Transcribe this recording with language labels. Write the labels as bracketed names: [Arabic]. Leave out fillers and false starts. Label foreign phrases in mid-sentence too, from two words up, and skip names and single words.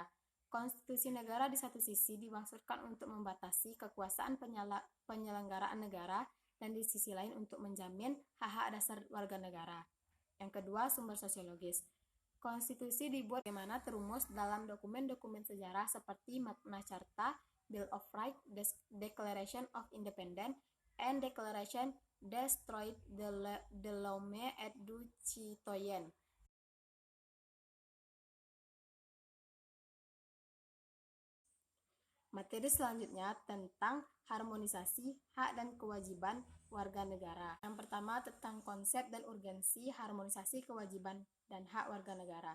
[Indonesian] Konstitusi negara di satu sisi dimaksudkan untuk membatasi kekuasaan penyelenggaraan negara dan di sisi lain untuk menjamin hak-hak dasar warga negara. Yang kedua, sumber sosiologis. Konstitusi dibuat bagaimana terumus dalam dokumen-dokumen sejarah seperti Magna Carta, Bill of Rights, Declaration of Independence, and Declaration des Droits de l'Homme et du Citoyen. Materi selanjutnya tentang harmonisasi hak dan kewajiban warga negara. Yang pertama tentang konsep dan urgensi harmonisasi kewajiban dan hak warga negara.